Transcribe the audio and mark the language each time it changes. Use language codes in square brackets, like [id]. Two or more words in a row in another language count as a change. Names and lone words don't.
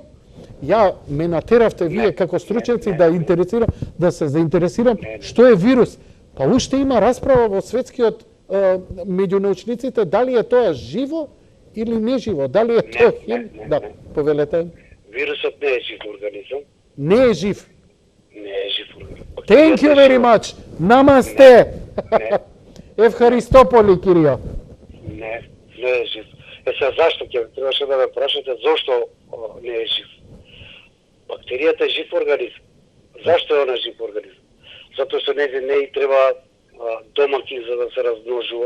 [mk] Ја ме натеравте вие како стручњаци да се заинтересирам што е вирус. Па уште има расправа во светскиот меѓу научниците дали е тоа живо или не живо, дали е тоа хим? Да, повелете. Вирусот не е жив организам. Не е жив. Не е жив организам. [en] Thank you very much. Намасте. [el] Ευχαριστώ πολύ, κύριε. [mk] Не е жив. Сега зашто ќе требаше да ме прашате зошто не е жив? Бактеријата е жив организам. Зашто е она жив организам? Затоа што не и треба домакин за да се размножува.